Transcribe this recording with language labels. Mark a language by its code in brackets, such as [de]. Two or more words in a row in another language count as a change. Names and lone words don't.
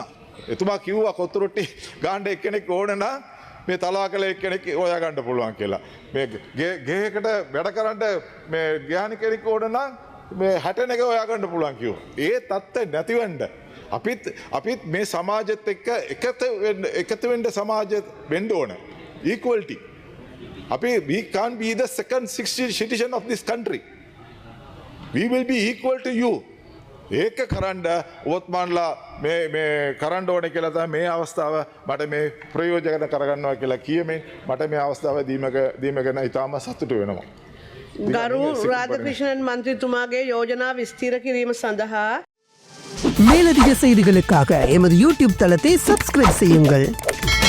[si] එතුමා කිව්වා කොතුරොට්ටි ගාන්න එක්කෙනෙක් ඕනේ නම් මේ තලාකලේ කෙනෙක් හොයා ගන්න පුළුවන් කියලා. මේ ගෙයකට වැඩ කරන්න මේ ගෑණි කෙනෙක් ඕන නම් මේ 60 එක හොයා ගන්න පුළුවන් කිව්වා. ඒ தත්ත්වය නැතිවෙන්න අපිත් මේ සමාජෙත් එක්ක එකතු වෙන්න සමාජෙ වෙන්න ඕන. [en] equality. we can't be the second citizen of this country. We will be equal to you. [si] ඒක කරන්න ඔත්මාන්ලා මේ කරන්න ඕන කියලා තමයි මේ අවස්ථාව මට මේ ප්‍රයෝජන කරගන්නවා කියලා කියමින් මට මේ අවස්ථාව දීම ගැන ඉතාම සතුටු වෙනවා. ගරු රාධකෘෂ්ණන් මන්ත්‍රීතුමාගේ யோஜனா විස්තීර කිරීම සඳහා [ta] மேலதிக செய்திகளுக்காக எமது யூடியூப் தளத்தை சப்ஸ்கிரைப் செய்யுங்கள்.